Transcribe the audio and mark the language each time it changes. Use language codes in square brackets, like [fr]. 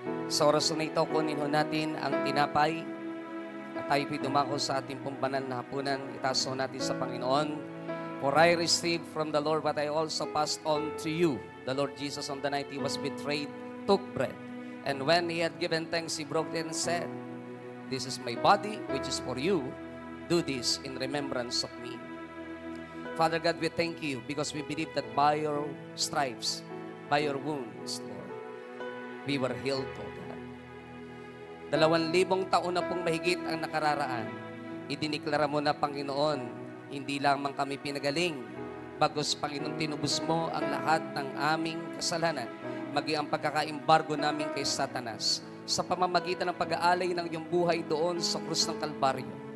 [tl] Sa oras na ito, kunin ho natin ang tinapay at tayo po'y dumako sa ating pong banal na hapunan. Itaas ho natin sa Panginoon. [en] For I received from the Lord what I also passed on to you. The Lord Jesus on the night He was betrayed, took bread. And when He had given thanks, He broke it and said, "This is my body, which is for you. Do this in remembrance of me." Father God, we thank you because we believe that by your stripes, by your wounds, Lord, we were healed, O God. [tl] 2,000 taon na pong mahigit ang nakararaan. Idiniklara mo na, Panginoon, hindi lamang kami pinagaling, bagos, Panginoon, tinubos mo ang lahat ng aming kasalanan, maging ang pagkakaimbargo namin kay Satanas sa pamamagitan ng pag-aalay ng iyong buhay doon sa krus ng Kalbaryo.